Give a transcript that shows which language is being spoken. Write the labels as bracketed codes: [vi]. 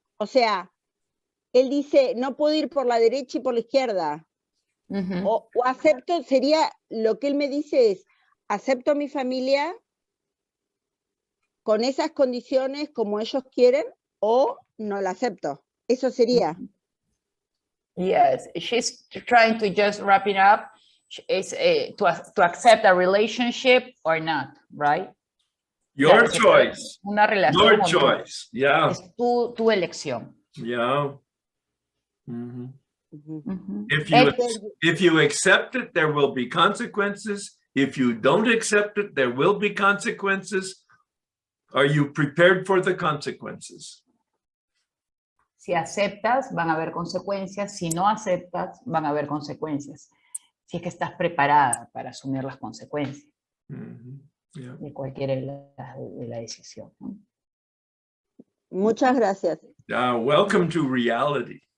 [es] O sea, él dice, no puedo ir por la derecha y por la izquierda. O acepto, sería, lo que él me dice es, acepto a mi familia con esas condiciones como ellos quieren, o no la acepto. Eso sería. [en] Yes, she's trying to just wrap it up. Is to accept a relationship or not, right? Your choice. [es] Una relación. [en] Your choice. Yeah. [es] Es tu elección. Yeah. Mm-hmm. Mm-hmm. [en] If you accept it, there will be consequences. If you don't accept it, there will be consequences. Are you prepared for the consequences? [es] Si aceptas, van a haber consecuencias. Si no aceptas, van a haber consecuencias. Si es que estás preparada para asumir las consecuencias de cualquiera de la decisión, ¿no? Muchas gracias. [en] Welcome to reality.